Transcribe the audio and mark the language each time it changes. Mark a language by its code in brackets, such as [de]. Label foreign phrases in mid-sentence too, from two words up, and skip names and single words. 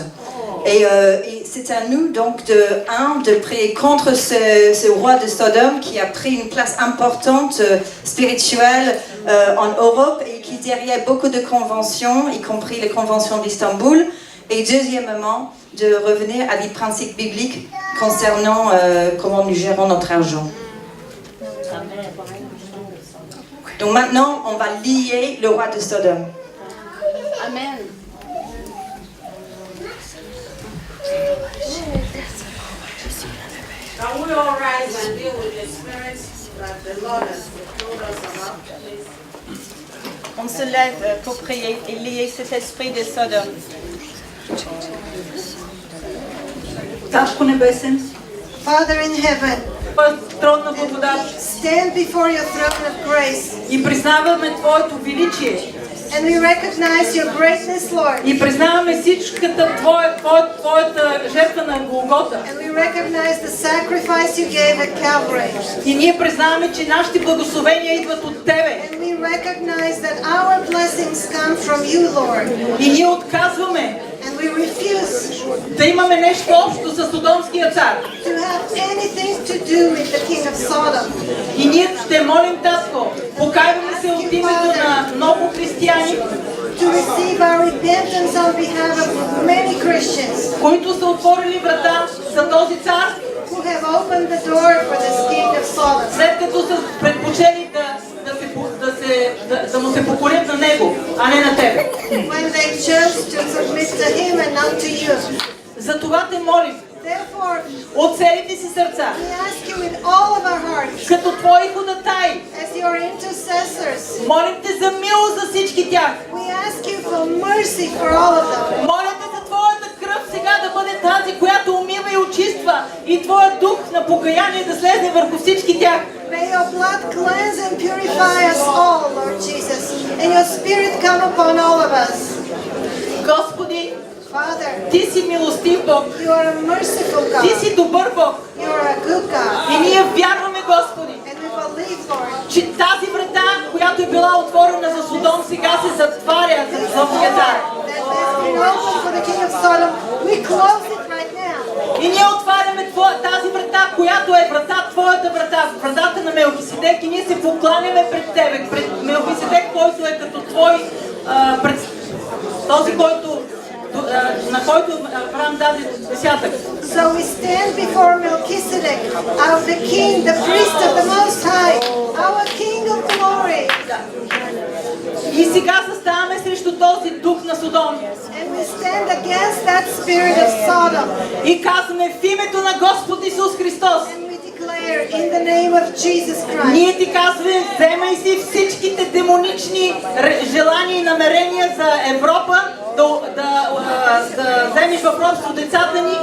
[fr] Et c'est à nous donc de prier contre ce roi de Sodome qui a pris une place importante spirituelle en Europe et qui derrière beaucoup de conventions, y compris les conventions d'Istanbul. Et deuxièmement, de revenir à des principes bibliques concernant comment nous gérons notre argent. Donc maintenant, on va lier le roi de Sodome. Amen. [en] Can we all rise and deal with the spirits that the Lord has told us about, please? [fr] On se lève pour prier et lier cet esprit de Sodome. [bg] Татко небесен, [en] Father in heaven, [bg] трон на благодат, [en] stand before your throne of grace, [bg] и признаваме Твоето величие. [en] and we recognize your greatness, Lord. [bg] И признаваме всичката Твоята жертва на Голгота. [en] And we recognize the sacrifice you gave at Calvary. [bg] И ние признаваме, че нашите благословения идват от Тебе. [en] And we recognize that our blessings come from you, Lord. [bg] И ние отказваме [en] And we refuse [bg] да имаме нещо общо с Содомския цар. [en] to have anything to do with the king of Sodom. [bg] И ние ще молим, Татко, покайваме се от името на много християни, [en] To receive our repentance on behalf of many Christians [bg] които са отворили врата за този цар, [en] who have opened the door for this king of Sodom. [bg] след като са предпочели да му се покорят на него, а не на Тебе. [en] When they chose to submit to him and not to you. [bg] Затова те молим [en] Therefore, [bg] от целите си сърца, [en] we ask you with all of our hearts, [bg] като Твои ходатаи, [en] as your intercessors, [bg] молим те за милост за всички тях. [en] we ask you for mercy for all of them. [bg] Моля те за Твоята кръв сега да бъде тази, която умива и очиства, и Твоя дух на покаяние да слезне върху всички тях. [en] May your blood cleanse and purify us all, Lord Jesus, and your spirit come upon all of us. [bg] Господи, [en] Father, [bg] Ти си милостив Бог, [en] you are a merciful [bg] Ти [en] God. [bg] си добър Бог. [en] You are a good God. [bg] И ние вярваме, Господи, [en] And we believe, Lord, [bg] че тази врата, която е била отворена за Содом, сега се затваря за Златния цар. [en] that has been opened for the king of Sodom We close it right now. [bg] И ние отваряме тази врата, която е врата, твоята врата, вратата на Мелхиседек, и ние се покланяме пред тебе, пред Мелхиседек, който е като твой, този, който, на който Авраам даде десятък. [en] So we stand before Melchizedek, the king, the priest of the Most High, our king of glory. [bg] И сега заставаме срещу този дух на Содом. [en] And we stand against that spirit of Sodom. [bg] И казваме в името на Господ Исус Христос. [en] And we declare in the name of Jesus Christ. [bg] Ние ти казваме, вземай си всичките демонични желания и намерения за Европа, да вземеш в робство децата ни.